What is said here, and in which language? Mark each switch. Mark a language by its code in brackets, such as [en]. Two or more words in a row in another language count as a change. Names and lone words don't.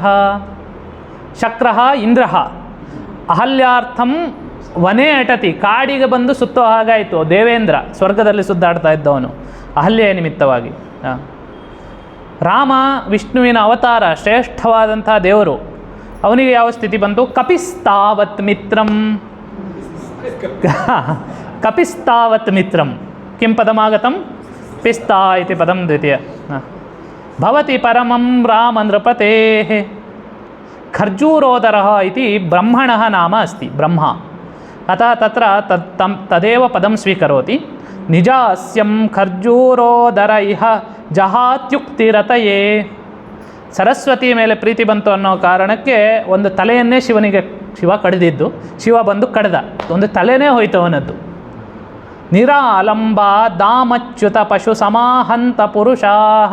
[sa] ಶಕ್ರಃ ಇಂದ್ರಃ. ಅಹಲ್ಯಾರ್ಥಂ ವನೇ ಅಟತಿ. [kn] ಕಾಡಿಗೆ ಬಂದು ಸುತ್ತೋ ಹಾಗಾಯಿತು ದೇವೇಂದ್ರ, ಸ್ವರ್ಗದಲ್ಲಿ ಸುದ್ದಾಡ್ತಾ ಇದ್ದವನು ಅಹಲ್ಯೆಯ ನಿಮಿತ್ತವಾಗಿ. ರಾಮ ವಿಷ್ಣುವಿನ ಅವತಾರ, ಶ್ರೇಷ್ಠವಾದಂಥ ದೇವರು. ಅವನಿಗೆ ಯಾವ ಸ್ಥಿತಿ ಬಂತು? [sa] ಕಪಿಸ್ತಾವತ್ ಮಿತ್ರಂ. ಕಪಿಸ್ತಾವತ್ ಮಿತ್ರಂ. ಕಿಂ ಪದಮಾಗತಂ? ಪಿಸ್ತಾ ಇತಿ ಪದಂ ದ್ವಿತೀಯ. ಭವತಿ ಪರಮಂ ರಾಮ ನೃಪತೇಃ. ಖರ್ಜೂರೋದರಃ ಇತಿ ಬ್ರಹ್ಮಣಃ ನಾಮ ಅಸ್ತಿ. ಬ್ರಹ್ಮ ಅತಃ ತತ್ರ ತದೇವ ಪದಂ ಸ್ವೀಕರೋತಿ. ನಿಜಾಸ್ಯಂ ಖರ್ಜೂರೋದರ ಇಹ ಜಹಾತ್ಯುಕ್ತಿರತಯೇ. [kn] ಸರಸ್ವತಿ ಮೇಲೆ ಪ್ರೀತಿ ಬಂತು ಅನ್ನೋ ಕಾರಣಕ್ಕೆ ಒಂದು ತಲೆಯನ್ನೇ ಶಿವ ಕಡಿದಿದ್ದು. ಶಿವ ಬಂದು ಕಡ್ದ. ಒಂದು ತಲೆನೇ ಹೋಯ್ತು ಅವನದ್ದು. [sa] ನಿರಾಲಂಬ ದಾಮಚ್ಯುತ ಪಶು ಸಮಾಹಂತ ಪುರುಷಾಹ.